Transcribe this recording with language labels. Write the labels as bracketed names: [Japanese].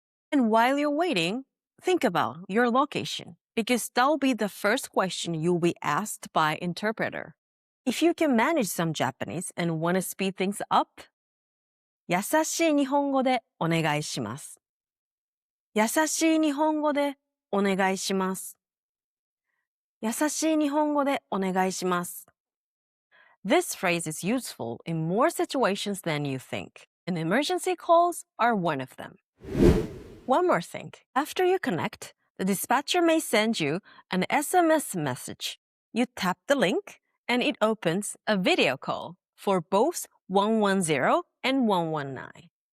[English] And while you're waiting, think about your location, because that'll be the first question you'll be asked by interpreter. If you can manage some Japanese and want to speed things up, [Japanese] 優しい日本語でお願いします。優しい日本語でお願いします。優しい日本語でお願いします。 [English] This phrase is useful in more situations than you think, and emergency calls are one of them. One more thing. After you connect, the dispatcher may send you an SMS message. You tap the link, and it opens a video call for both 110 and 119.